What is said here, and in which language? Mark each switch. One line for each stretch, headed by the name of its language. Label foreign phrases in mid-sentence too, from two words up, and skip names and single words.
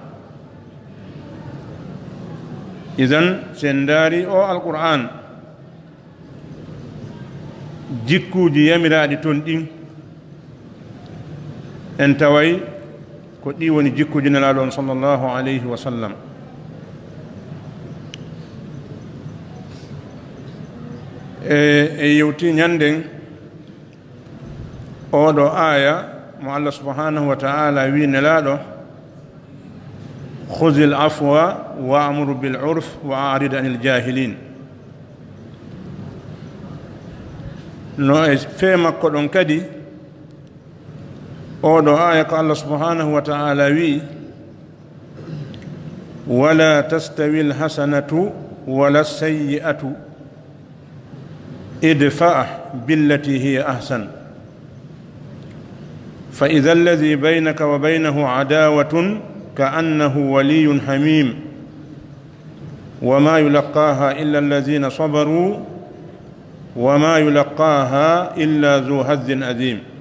Fula: idan sen ndaari o alqur'an jikkuuji yamiraaɗi toon ɗin en taway ko ɗi woni jikkuuji nelaaɗo on
Arabic: صلى الله عليه وسلم.
Fula: e yewti ñanden oɗo aya mo
Arabic: الله سبحانه وتعالى
Fula: wi nelaaɗo
Arabic: خذ العفو وأمر بالعرف وأعرض عن الجاهلين.
Fula: no e fe makko ɗon kadi oɗo aya ko
Arabic: الله سبحانه وتعالى
Fula: wi
Arabic: ولا تستوي الحسنة ولا السيئة ادفع بالتي هي أحسن فإذا الذي بينك وبينه عداوة كأنه ولي حميم وما يلقاها إلا الذين صبروا وما يلقاها إلا ذو حظ عظيم.